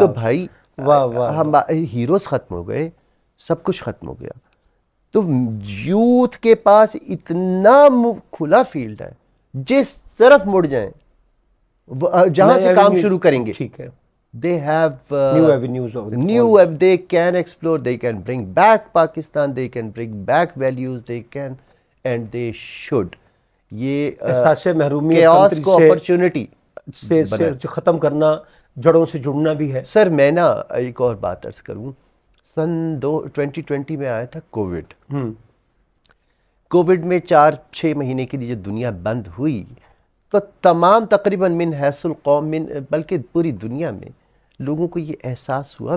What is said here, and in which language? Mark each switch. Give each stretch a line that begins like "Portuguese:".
Urdu: تو بھائی واہ واہ, ہم ہیروز ختم ہو گئے, سب کچھ ختم ہو گیا. تو یوتھ کے پاس اتنا کھلا فیلڈ ہے, جس طرف مڑ جائیں جہاں سے کام شروع کریں گے. ٹھیک ہے,
English: they have new avenues of they can explore, they can bring back Pakistan, they can bring back values, they can and they should.
Urdu: یہ احساس محرومی
English: chaos کو opportunity
Urdu: سے ختم کرنا, جڑوں سے جڑنا بھی ہے. سر میں نا ایک اور بات عرض کروں سن 2020 میں آیا تھا کووڈ. کووڈ میں 4-6 مہینے کے لیے جو دنیا بند ہوئی تو تمام تقریباً من حیث القوم بلکہ پوری دنیا میں لوگوں کو یہ احساس ہوا.